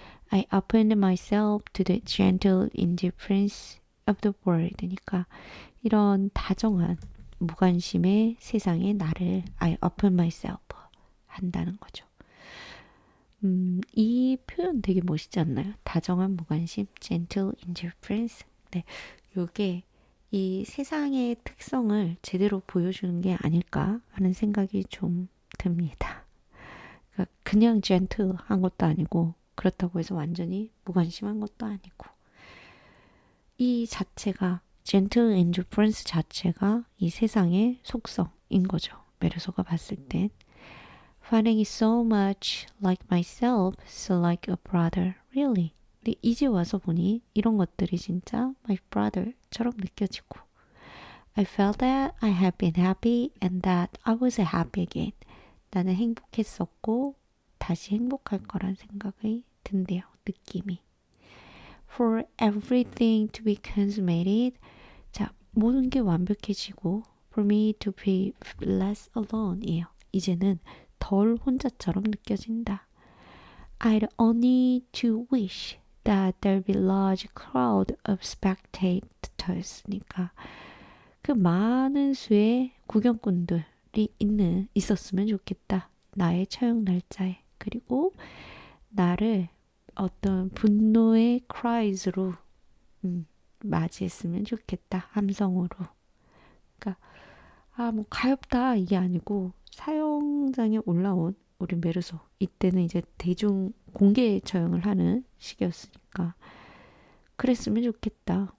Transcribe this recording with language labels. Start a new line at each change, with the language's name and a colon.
English: I opened myself to the gentle indifference of the world.
Korean: 그러니까 이런 다정한 무관심의 세상에 나를
English: I open myself
Korean: 한다는 거죠. 이 표현 되게 멋있지 않나요? 다정한 무관심,
English: gentle indifference.
Korean: 네, 요게 이 세상의 특성을 제대로 보여주는 게 아닐까 하는 생각이 좀 듭니다. 그러니까 그냥 젠틀한 것도 아니고 그렇다고 해서 완전히 무관심한 것도 아니고 이 자체가
English: gentle indifference
Korean: 자체가 이 세상의 속성인 거죠. 메르소가 봤을 땐
English: finding it so much like myself, so like a brother, really.
Korean: 근데 이제 와서 보니 이런 것들이 진짜
English: my brother
Korean: 처럼 느껴지고
English: I felt that I had been happy and that I was happy again.
Korean: 나는 행복했었고 다시 행복할 거란 생각이 든대요. 느낌이.
English: For everything to be consummated.
Korean: 자, 모든 게 완벽해지고
English: for me to be less alone이에요.
Korean: 이제는 덜 혼자처럼 느껴진다.
English: I'd only to wish that there be large crowd of spectators.
Korean: 그러니까 그 많은 수의 구경꾼들이 있었으면 좋겠다. 나의 처형 날짜에. 그리고 나를 어떤 분노의 cries로 맞이했으면 좋겠다. 함성으로. 그러니까 뭐 가엾다 이게 아니고 사형장에 올라온 우리 메르소 이때는 이제 대중 공개 처형을 하는 시기였으니까 그랬으면 좋겠다.